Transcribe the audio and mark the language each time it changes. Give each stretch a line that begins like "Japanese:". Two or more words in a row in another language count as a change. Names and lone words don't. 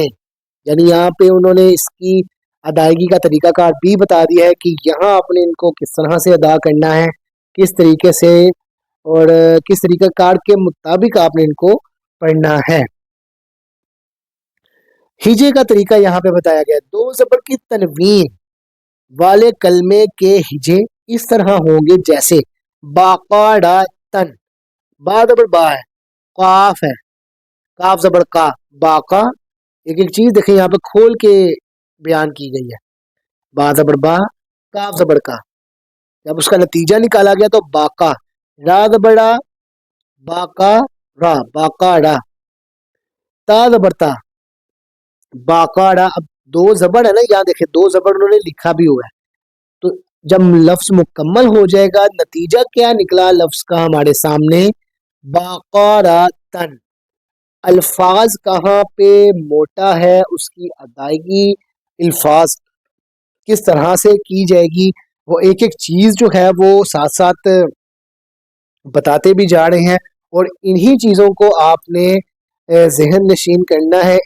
Urdu: یعنی یہاں پہ انہوں نے اس کی ادائیگی کا طریقہ کار بھی بتا دیا ہے کہ یہاں آپ نے ان کو کس طرح سے ادا کرنا ہے، کس طریقے سے اور کس طریقہ کار کے مطابق آپ نے ان کو پڑھنا ہے۔ ہجے کا طریقہ یہاں پہ بتایا گیا، دو زبر کی تنوین والے کلمے کے ہجے اس طرح ہوں گے جیسے باقاعدتن، با زبر با ہے، قاف ہے، کاف زبر کا، باقا، ایک ایک چیز دیکھیں یہاں پہ کھول کے بیان کی گئی ہے۔ با زبر با، کاف زبر کا، جب اس کا نتیجہ نکالا گیا تو باقا، را زبر را، باقا را، باقا را، تا زبر تا، باقا را۔ اب دو زبر ہے نا، یہاں دیکھیں دو زبر انہوں نے لکھا بھی ہوا ہے، تو جب لفظ مکمل ہو جائے گا نتیجہ کیا نکلا لفظ کا ہمارے سامنے، باقاراتن۔ الفاظ کہاں پہ موٹا ہے، اس کی ادائیگی الفاظ کس طرح سے کی جائے گی، وہ ایک ایک چیز جو ہے وہ ساتھ ساتھ بتاتے بھی جا رہے ہیں، اور انہی چیزوں کو آپ نے ذہن نشین کرنا ہے۔